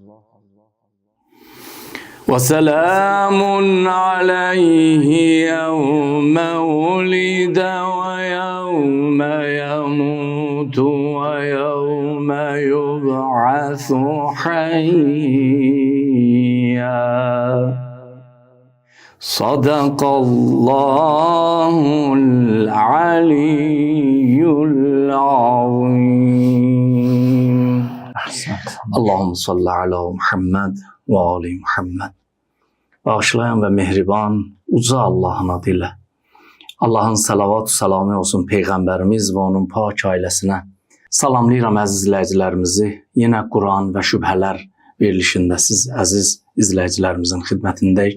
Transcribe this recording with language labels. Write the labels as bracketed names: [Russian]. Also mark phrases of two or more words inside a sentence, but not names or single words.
[Arabic] وسلام عليه يوم ولد ويوم يموت ويوم يبعث حيا. صدق الله العلي العظيم. اللهم صل على محمد وآل محمد. [Azerbaijani] Bağışlayan ve mehriban uca Allah'ın adıyla. Allah'ın salavat-ı salamı olsun Peyğəmbərimiz ve onun pak ailəsinə. Salamlayıram əziz izləyicilərimizi. Yenə Quran və şübhələr verilişində siz əziz izləyicilərimizin xidmətindəyik.